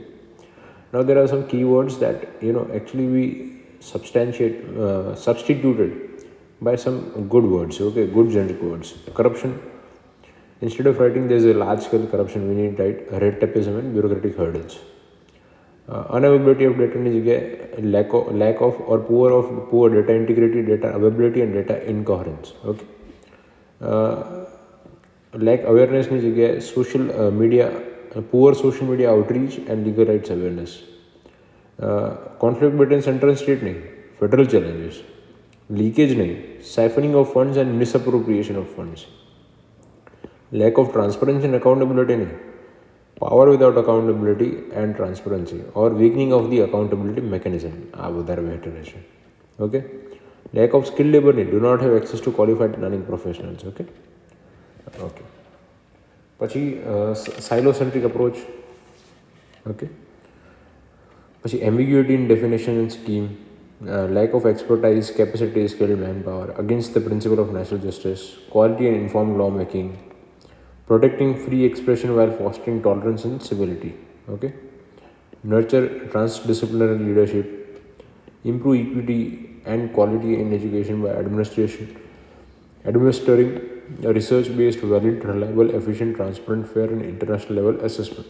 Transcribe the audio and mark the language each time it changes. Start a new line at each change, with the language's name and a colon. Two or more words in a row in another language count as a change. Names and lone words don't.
English: Now there are some keywords that actually we substituted by some good words. Okay, good generic words. Corruption: instead of writing there's a large scale corruption, we need to write red tapeism and bureaucratic hurdles. Unavailability of data
Gujarati: ની જગ્યાએ
English: lack of or poor data integrity, data availability and data incoherence. Okay, lack awareness
Gujarati: ની જગ્યાએ
English: poor social media outreach and legal rights awareness. Conflict between central and state नहीं, federal challenges. Leakage नहीं, siphoning of funds and misappropriation of funds. Lack of transparency and accountability नहीं, power without accountability and transparency or weakening of the accountability mechanism.
Gujarati: આ વધારે બેટર રહેશે. ઓકે,
English: lack of skilled labor નહીં, do not have access to qualified learning professionals.
Gujarati: ઓકે, પછી
English: silocentric approach. ઓકે, પછી ambiguity in definition and scheme, lack of expertise, capacity, skilled manpower, against the principle of natural justice, quality and informed lawmaking, protecting free expression while fostering tolerance and civility. Okay, nurture transdisciplinary leadership, improve equity and quality in education by administering a research-based, valid, reliable, efficient, transparent, fair and international level assessment.